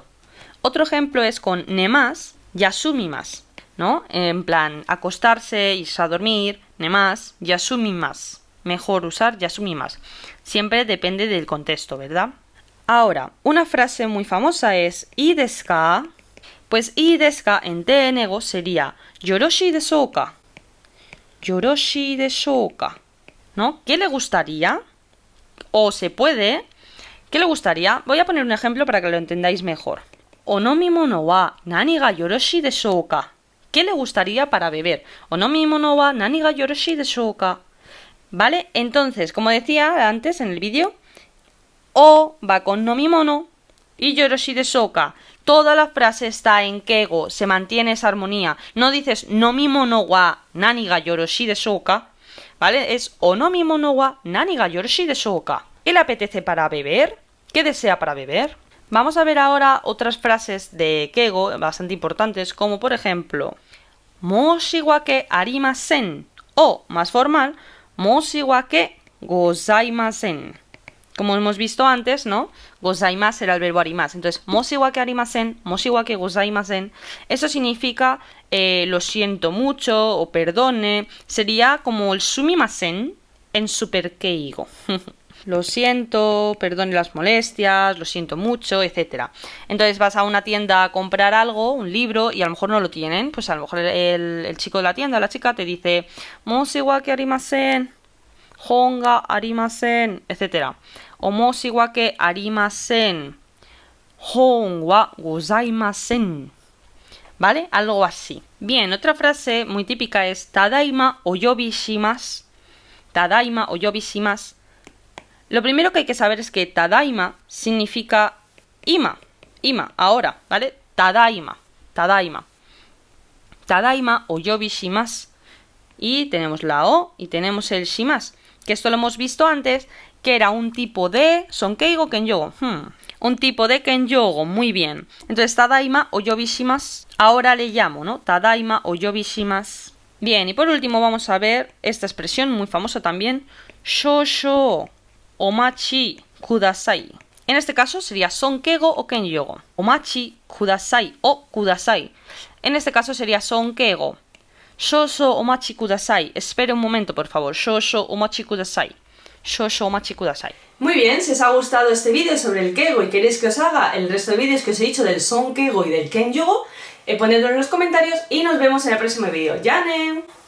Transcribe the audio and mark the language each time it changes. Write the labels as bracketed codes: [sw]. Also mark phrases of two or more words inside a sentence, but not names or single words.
[es] Otro ejemplo es con nemas, yasumimas, ¿no? En plan, acostarse, irse a dormir, nemas, yasumimas. Mejor usar yasumimas. Siempre depende del contexto, ¿verdad? Ahora, una frase muy famosa es [ja] ¿いいですか? Pues ¿いいですか? [es] En te-nego sería [ja] ¿よろしいでしょうか? よろしいでしょうか? [es] ¿No? ¿Qué le gustaría? O se puede. ¿Qué le gustaría? Voy a poner un ejemplo para que lo entendáis mejor. [ja] お飲み物は何がよろしいでしょうか? [es] ¿Qué le gustaría para beber? [ja] お飲み物は何がよろしいでしょうか? [es] ¿Vale? Entonces, como decía antes en el vídeo, o va con nomimono y [ja] よろしいでしょうか. [es] Toda la frase está en keigo, se mantiene esa armonía. [ja] No dices 飲み物は何がよろしいでしょうか, [es] ¿vale? [ja] Es お飲み物は何がよろしいでしょうか. [es] ¿Qué le apetece para beber? ¿Qué desea para beber? Vamos a ver ahora otras frases de keigo bastante importantes, como por ejemplo [ja] 申し訳ありません [es] o, más formal, [ja] 申し訳ございません. [es] Como hemos visto antes, ¿no? Gozaimasu era el verbo arimasu. Entonces, [ja] 申し訳ありません、申し訳ございません. [es] Eso significa lo siento mucho o perdone. Sería como el sumimasen en super keigo. Lo siento, perdone las molestias, lo siento mucho, etc. Entonces vas a una tienda a comprar algo, un libro, y a lo mejor no lo tienen. Pues a lo mejor el chico de la tienda, la chica, te dice [ja] 申し訳ありません、本がありません, [es] etc. O [ja] 申し訳ありません、本はございません. [es] ¿Vale? Algo así. Bien, otra frase muy típica es [ja] ただいまお呼びします. ただいまお呼びします. [es] Lo primero que hay que saber es que tadaima significa ima, ahora, ¿vale? Tadaima. [ja] ただいまお呼びします. [es] Y tenemos la o y tenemos el shimasu, que esto lo hemos visto antes, que era un tipo de [ja] 尊敬語謙譲語. [es] Un tipo de kenyogo, muy bien. Entonces, [ja] ただいまお呼びします. [es] Ahora le llamo, ¿no? [ja] ただいまお呼びします. [es] Bien, y por último vamos a ver esta expresión muy famosa también. [ja] 少々お待ちください. [es] En este caso sería sonkeigo o kenyogo. [ja] お待ちください お ください. [es] En este caso sería sonkeigo. [ja] 少々お待ちください. [es] Espere un momento, por favor. [ja] 少々お待ちください. 少々お待ちください. [es] Muy bien, si os ha gustado este vídeo sobre el keigo y queréis que os haga el resto de vídeos que os he dicho del sonkeigo y del kenyogo, ponedlo en los comentarios y nos vemos en el próximo vídeo. ¡Yane!